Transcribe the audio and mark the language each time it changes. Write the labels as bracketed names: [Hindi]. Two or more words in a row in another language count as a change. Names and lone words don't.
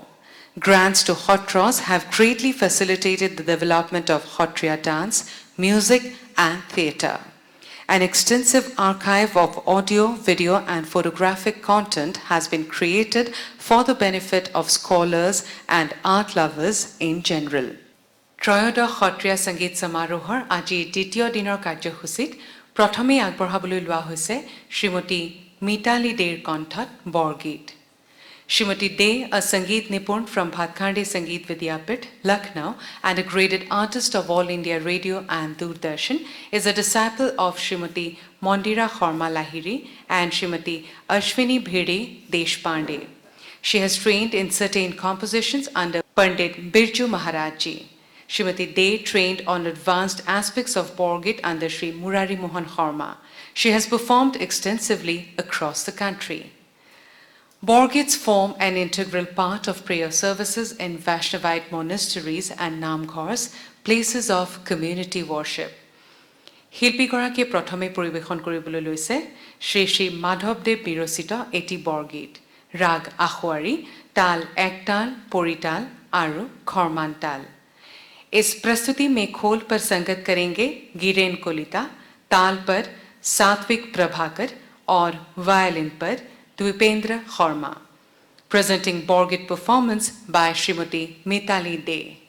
[English] Grants to Sattras have greatly facilitated the development of Sattriya dance, music and theatre. An extensive archive of audio, video and photographic content has been created for the benefit of scholars and art lovers in general. [Assamese] ত্ৰয়োদশ সত্ৰীয়া সংগীত সমাৰোহৰ আজি দ্বিতীয় দিনৰ কাৰ্যসূচীত প্ৰথমে আগবঢ়াবলৈ লোৱা হৈছে শ্ৰীমতী মিতালী দেৰ কণ্ঠত বৰগীত। [English] Shrimati De, a Sangeet Nipun from Bhatkande Sangeet Vidyapith, Lucknow, and a graded artist of All India Radio and Doordarshan, is a disciple of Shrimati Mondira Khorma Lahiri and Shrimati Ashwini Bhede Deshpande. She has trained in certain compositions under Pandit Birju Maharaj Ji. Shrimati De trained on advanced aspects of Borgit under Sri Murari Mohan Khorma. She has performed extensively across the country. Borgits form an integral part of prayer services in Vaishnavite monasteries and namghars, places of community worship. [Assamese] শিল্পীগৰাকীয়ে প্ৰথমে পৰিৱেশন কৰিবলৈ লৈছে শ্ৰী শ্ৰী মাধৱদেৱ বিৰচিত এটি বৰগীত, ৰাগ আখোৱাৰী, তাল একতাল, পৰিতাল আৰু খৰমান তাল। [Hindi] इस प्रस्तुति में खोल पर संगत करेंगे गिरेन कोलिता, ताल पर सात्विक प्रभाकर और वायलिन पर Dvipendra Khorma. [English] Presenting Borgit performance by Shrimati Mitali De.